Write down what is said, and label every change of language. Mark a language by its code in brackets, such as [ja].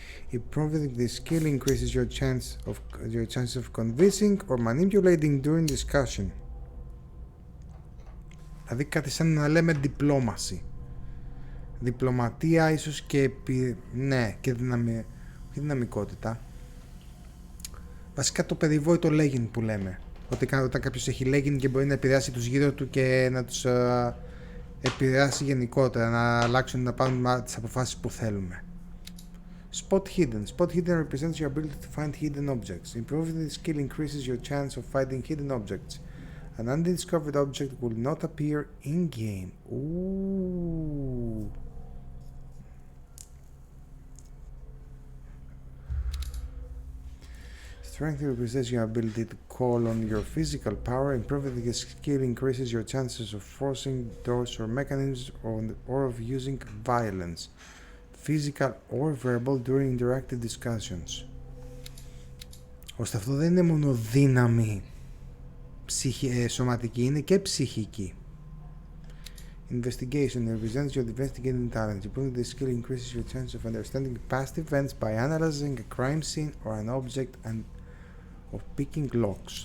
[en] Improving this skill increases your chance of convincing or manipulating during discussion. [el] Δηλαδή κάτι σαν να λέμε diplomacy. Διπλωματία ίσως και ναι, και δυναμικότητα. Βασικά το περιβόητο λέγειν που λέμε. Όταν κάποιος έχει λέγειν και μπορεί να επηρεάσει τους γύρω του και να τους επηρεάσει γενικότερα, να αλλάξουν, να πάρουν τις αποφάσεις που θέλουμε. [en] Spot hidden. Spot hidden represents your ability to find hidden objects. Improving this skill increases your chance of finding hidden objects. An undiscovered object will not appear in-game. Ooh. Strength represents your ability to call on your physical power. Improving this skill increases your chances of forcing doors or mechanisms or of using violence, physical or verbal, during interactive discussions. [el] Ώστε αυτό δεν είναι μόνο δύναμη σωματική, είναι και ψυχική. [en] Investigation represents your investigating talent. Improving this skill increases your chance of understanding past events by analyzing a crime scene or an object and of picking locks.